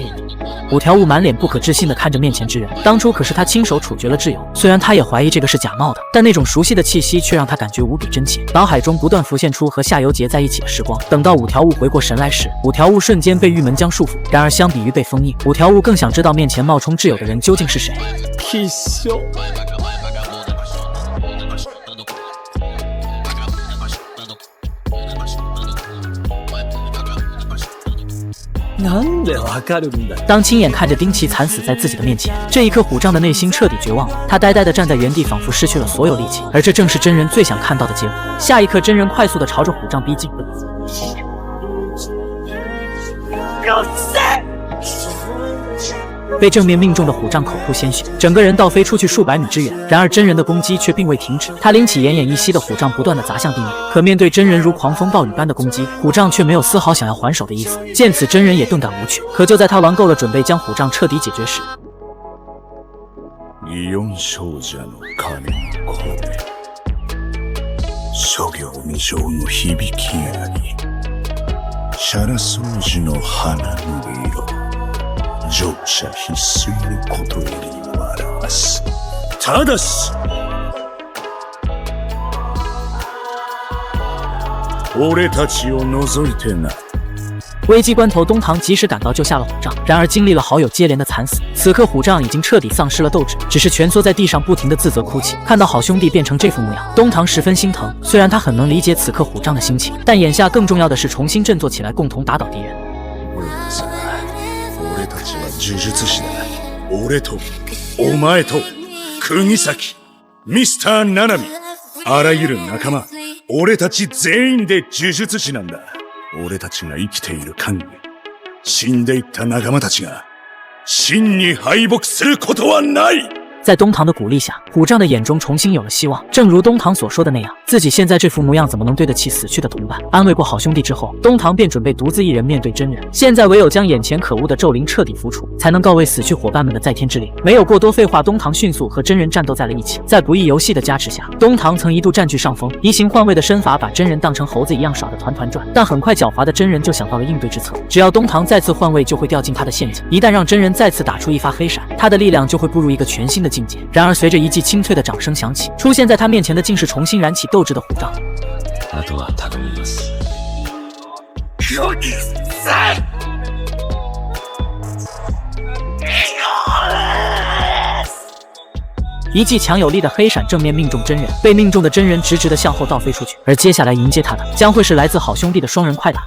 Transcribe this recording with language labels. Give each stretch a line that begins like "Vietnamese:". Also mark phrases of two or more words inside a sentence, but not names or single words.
Chinese: 五条悟满脸不可置信地看着面前之人，当初可是他亲手处决了挚友，虽然他也怀疑这个是假冒的，但那种熟悉的气息却让他感觉无比真切。脑海中不断浮现出和夏油杰在一起的时光。等到五条悟回过神来时，五条悟瞬间被玉门将束缚。然而相比于被封印，五条悟更想知道面前冒充挚友的人究竟是谁。
Japanese: 必勝。なんでわかるんだ。
Chinese: 当亲眼看着丁奇惨死在自己的面前，这一刻虎杖的内心彻底绝望了。他呆呆地站在原地，仿佛失去了所有力气，而这正是真人最想看到的结果。下一刻，真人快速地朝着虎杖逼近。被正面命中的虎杖口吐鲜血，整个人倒飞出去数百米之远。然而真人的攻击却并未停止，他拎起奄奄一息的虎杖，不断地砸向地面。可面对真人如狂风暴雨般的攻击，虎杖却没有丝毫想要还手的意思。见此，真人也顿感无趣。可就在他玩够了，准备将虎杖彻底解决时，
Japanese: 祇園少女の鐘の声、諸行無常の響きあり、シャラ掃除の花の色、乗車必須のことよりも表す。ただし俺たちを除いてな。
Chinese: 危机关头，东堂及时赶到救下了虎杖，然而经历了好友接连的惨死，此刻虎杖已经彻底丧失了斗志，只是蜷缩在地上不停地自责哭泣。看到好兄弟变成这副模样，东堂十分心疼。虽然他很能理解此刻虎杖的心情，但眼下更重要的是重新振作起来，共同打倒敌人。
Japanese: 俺たちは呪術師だ。俺とお前と釘崎ミスターナナミ。あらゆる仲間、俺たち全員で呪術師なんだ。俺たちが生きている限り、死んでいった仲間たちが、真に敗北することはない。
Chinese: 在东堂的鼓励下，虎杖的眼中重新有了希望。正如东堂所说的那样，自己现在这副模样怎么能对得起死去的同伴？安慰过好兄弟之后，东堂便准备独自一人面对真人。现在唯有将眼前可恶的咒灵彻底除除，才能告慰死去伙伴们的在天之灵。没有过多废话，东堂迅速和真人战斗在了一起。在不义游戏的加持下，东堂曾一度占据上风，移形换位的身法把真人当成猴子一样耍得团团转。但很快狡猾的真人就想到了应对之策，只要东堂再次换位，就会掉进他的陷阱。一旦让真人再次打出一发黑闪，他的力量就会步入一个全新的境界。然而随着一记清脆的掌声响起，出现在他面前的竟是重新燃起斗志的虎杖。
Japanese: あとは頼みます。
Chinese: 一记强有力的黑闪正面命中真人，被命中的真人直直的向后倒飞出去。而接下来迎接他的将会是来自好兄弟的双人快打。